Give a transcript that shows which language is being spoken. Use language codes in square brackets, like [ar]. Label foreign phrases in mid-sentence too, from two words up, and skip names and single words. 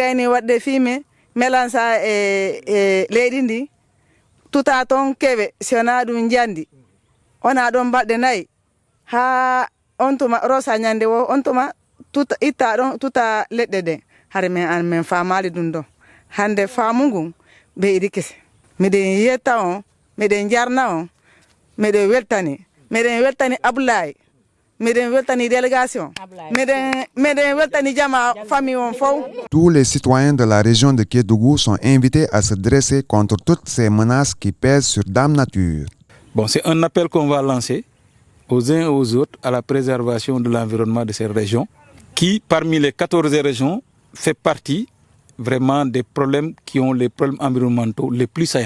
[ff] gayni wadde fiime melan sa leydi ndi tuta ton kewe si wona ɗum jandi ona ɗon balɗe nayi ha on tuma rosa ñande wo on tuma tuta itta ɗon tuta leɗɗe de hare men an men famali ɗum ɗon hande faamu ngun ɓeydi kese miɗen yetta on miɗen jarna on miɗen weltani Ablaye miɗen weltani délégation miɗen weltani jama famille on fof. [fr] Tous les citoyens de la région de Kédougou sont invités à se dresser contre toutes ces menaces qui pèsent sur Dame Nature. Bon, c'est un appel qu'on va lancer aux uns et aux autres à la préservation de l'environnement de ces régions qui, parmi les 14 régions, fait partie vraiment des problèmes qui ont les problèmes environnementaux les plus saillants.